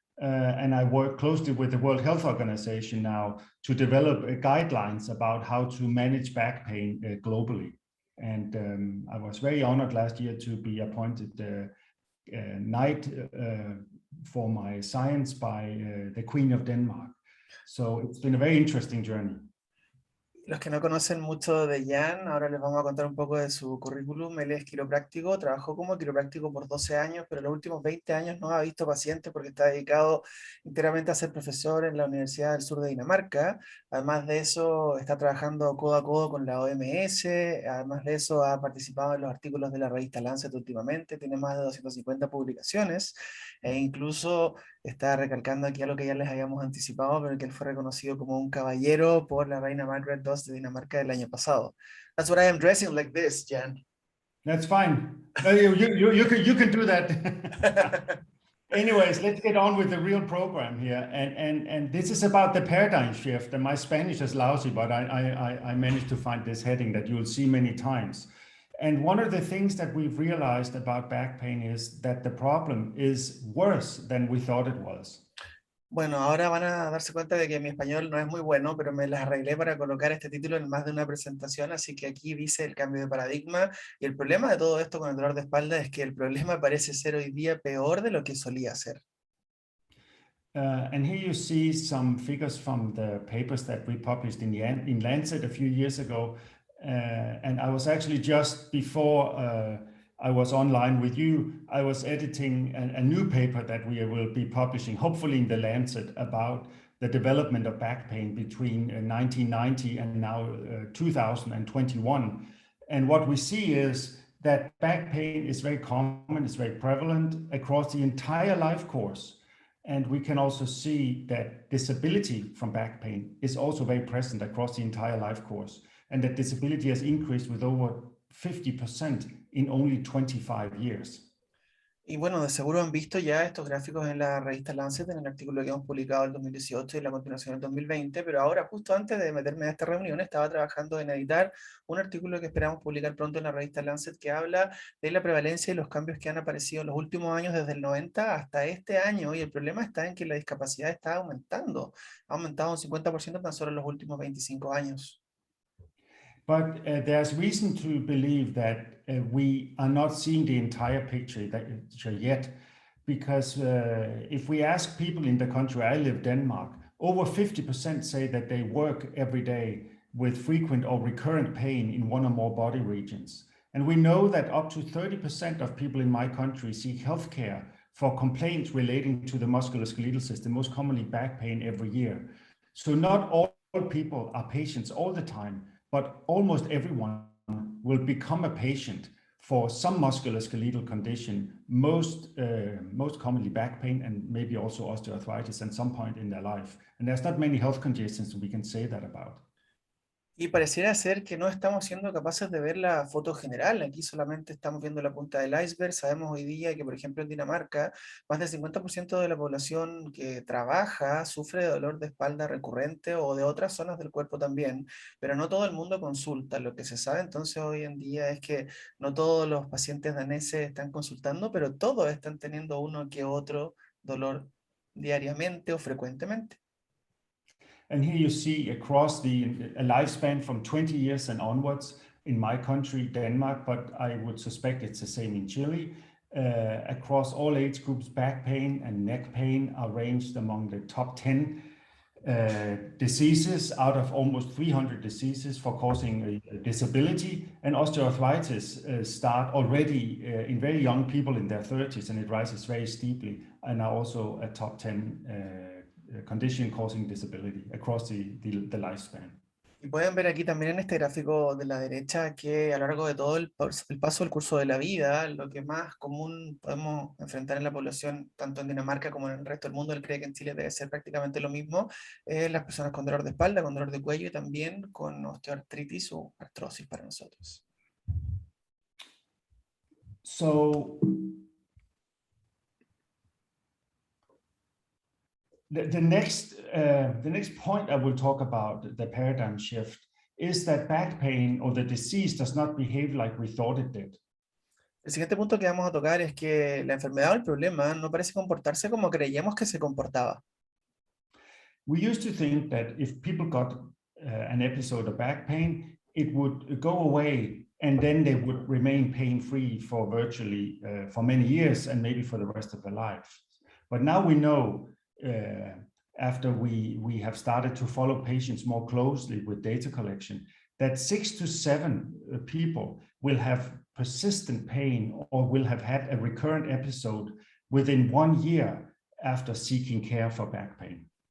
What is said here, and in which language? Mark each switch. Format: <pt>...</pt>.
<en>And I work closely with the World Health Organization now to develop guidelines about how to manage back pain globally. And I was very honored last year to be appointed Knight for my science by the Queen of Denmark. So it's been a very interesting journey.</en> <es>Los que no conocen mucho de Jan, ahora les vamos a contar un poco de su currículum. Él es quiropráctico, trabajó como quiropráctico por 12 años, pero los últimos 20 años no ha visto pacientes porque está dedicado íntegramente a ser profesor en la Universidad del Sur de Dinamarca. Además de eso, está trabajando codo a codo con la OMS. Además de eso, ha participado en los artículos de la revista Lancet últimamente. Tiene más de 250 publicaciones e incluso está recalcando aquí algo que ya les habíamos anticipado, pero que él fue reconocido como un caballero por la reina Margaret II de Dinamarca del año pasado.</es> <en>That's what I am dressing like this, Jan. That's fine. You can do that. Anyways, let's get on with the real program here. And this is about the paradigm shift. And my Spanish is lousy, but I managed to find this heading that you'll see many times. And one of the things that we've realized about back pain is that the problem is worse than we thought it was.</en> <es>Bueno, ahora van a darse cuenta de que mi español no es muy bueno, pero me las arreglé para colocar este título en más de una presentación, así que aquí dice el cambio de paradigma, y el problema de todo esto con el dolor de espalda es que el problema parece ser hoy día peor de lo que solía ser.</es> <en>And here you see some figures from the papers that we published in Lancet a few years ago, and I was actually just before I was online with you, I was editing a new paper that we will be publishing, hopefully in the Lancet, about the development of back pain between 1990 and now 2021. And what we see is that back pain is very common, it's very prevalent across the entire life course. And we can also see that disability from back pain is also very present across the entire life course. And that disability has increased with over 50% in only 25 years.</en> <es>Y bueno, de seguro han visto ya estos gráficos en la revista Lancet, en el artículo que hemos publicado en 2018 y la continuación en 2020, pero ahora justo antes de meterme a esta reunión estaba trabajando en editar un artículo que esperamos publicar pronto en la revista Lancet que habla de la prevalencia y los cambios que han aparecido en los últimos años desde el 90 hasta este año, y el problema está en que la discapacidad está aumentando, ha aumentado un 50% tan solo en los últimos 25 años.</es> <en>But there's reason to believe that we are not seeing the entire picture yet, because if we ask people in the country, I live Denmark, over 50% say that they work every day with frequent or recurrent pain in one or more body regions. And we know that up to 30% of people in my country seek healthcare for complaints relating to the musculoskeletal system, most commonly back pain, every year. So not all people are patients all the time, but almost everyone will become a patient for some musculoskeletal condition, most commonly back pain and maybe also osteoarthritis at some point in their life. And there's not many health conditions we can say that about.</en> <es>Y pareciera ser que no estamos siendo capaces de ver la foto general. Aquí solamente estamos viendo la punta del iceberg. Sabemos hoy día que, por ejemplo, en Dinamarca, más del 50% de la población que trabaja sufre de dolor de espalda recurrente o de otras zonas del cuerpo también, pero no todo el mundo consulta. Lo que se sabe entonces hoy en día es que no todos los pacientes daneses están consultando, pero todos están teniendo uno que otro dolor diariamente o frecuentemente.</es> <en>And here you see across a lifespan from 20 years and onwards in my country, Denmark, but I would suspect it's the same in Chile. Across all age groups, back pain and neck pain are ranged among the top 10 diseases out of almost 300 diseases for causing a disability. And osteoarthritis start already in very young people in their 30s, and it rises very steeply, and are also a top 10 condition causing disability across the lifespan.</en> <es>Y pueden ver aquí también en este gráfico de la derecha que a lo largo de todo el paso del curso de la vida, lo que más común podemos enfrentar en la población, tanto en Dinamarca como en el resto del mundo, él cree que en Chile debe ser prácticamente lo mismo, las personas con dolor de espalda, con dolor de cuello y también con osteoartritis o artrosis para nosotros.</es> <en>So the next point I will talk about, the paradigm shift, is that back pain or the disease does not behave like we thought it did.</en> <es>El siguiente punto que vamos a tocar es que la enfermedad o el problema no parece comportarse como creíamos que se comportaba.</es> <en>We used to think that if people got an episode of back pain, it would go away and then they would remain pain-free for virtually for many years and maybe for the rest of their life. But now we know, after we have started to follow patients more closely with data collection, that 6 to 7 people will have persistent pain or will have had a recurrent episode within 1 year after seeking care for back pain.</en>